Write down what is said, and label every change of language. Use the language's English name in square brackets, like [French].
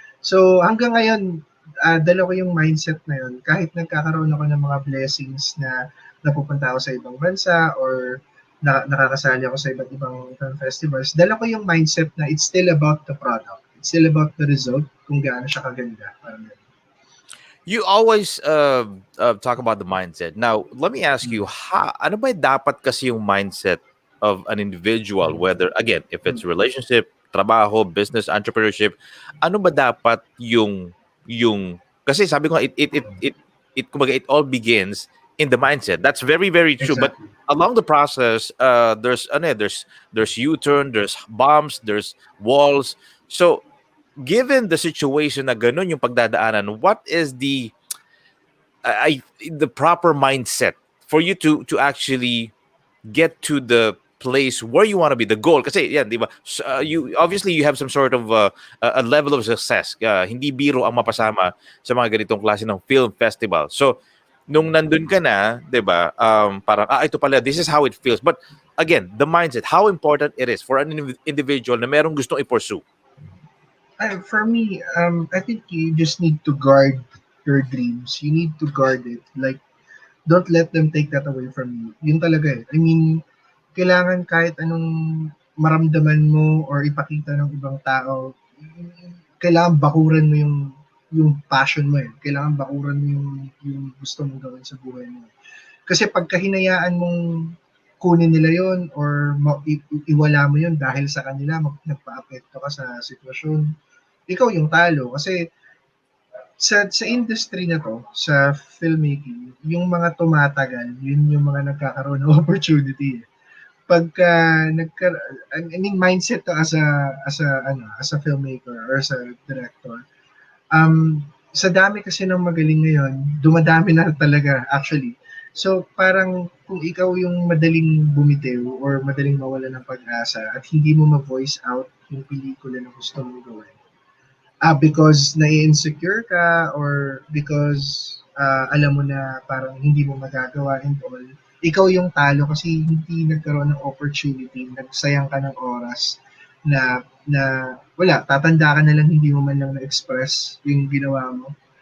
[Filipino] So hanggang ngayon dala ko yung mindset na yun kahit nagkakaroon ako ng mga blessings na napupunta ako sa ibang bansa or nakakasali ako sa iba't ibang film festivals, dala ko yung mindset na [English] it's still about the product. It's still about the result [Filipino] kung gaano siya kaganda. [English] You always talk about the mindset. Now, let me ask you, [Filipino] ano ba dapat kasi yung mindset of an individual, whether, again, if it's relationship, trabaho, business, entrepreneurship, ano ba dapat yung kasi sabi ko kumbaga [English] it all begins in the mindset. That's very, very true. Exactly. But along the process, there's U-turn, there's bumps, there's walls. So given the situation [Filipino] na ganun yung pagdadaanan, [English] what is the proper mindset for you to actually get to the place where you want to be, the goal? [Filipino] Kasi yan, di ba? [English] You obviously you have some sort of a level of success. [Filipino] Hindi biro ang mapasama sa mga ganitong klase ng film festival. So nung nandun ka na, di ba? Parang ito pala, [English] this is how it feels. But again, the mindset, how important it is for an individual [Filipino] na merong gustong i-pursue. [English] For me, I think you just need to guard your dreams. You need to guard it. Like, don't let them take that away from you. [Filipino] Yun talaga eh. [English] I mean, [Filipino] kailangan kahit anong maramdaman mo or ipakita ng ibang tao, kailangan bakuran mo yung passion mo eh. Kailangan bakuran mo yung gusto mong gawin sa buhay mo. Kasi pagka hinayaan mong kunin nila yon or iwala mo yon dahil sa kanila, nagpa-apekto ka sa sitwasyon, ikaw yung talo. Kasi sa industry na to, sa filmmaking, yung mga tumatagal, yun yung mga nagkakaroon ng opportunity. [English] Pagka I mean, mindset to as a filmmaker or as a director. [Filipino] Sa dami kasi ng magaling ngayon, dumadami na talaga actually. So parang kung ikaw yung madaling bumitiw or madaling mawala ng pag-asa at hindi mo ma-voice out yung pelikula na gusto mong gawin, because nai-insecure ka or because alam mo na parang hindi mo magagawa and all, ikaw yung talo kasi hindi nagkaroon ng opportunity, nagsayang ka ng oras na wala, tatanda ka na lang, hindi mo man lang na-express yung ginawa mo.